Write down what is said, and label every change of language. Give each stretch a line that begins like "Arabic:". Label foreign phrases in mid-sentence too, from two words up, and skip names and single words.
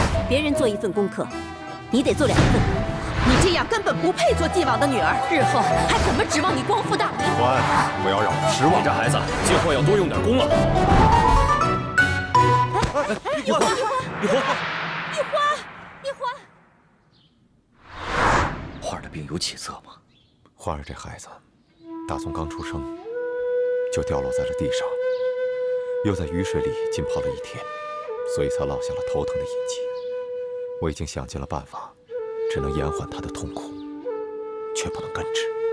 Chinese: 別人做1份功課，你得做2份。你這樣根本不配做晉王的女兒，日後還怎麼指望你光復大明？奕歡，不要讓我失望。你這孩子今後要多用點功了。奕歡，奕歡。花兒的病有起色嗎？花兒這孩子，打從剛出生就掉落在了地上，又在雨水裡浸泡了1天，所以才落下了頭疼的印記。我已經想盡了辦法，只能延緩他的痛苦，卻却不能根治。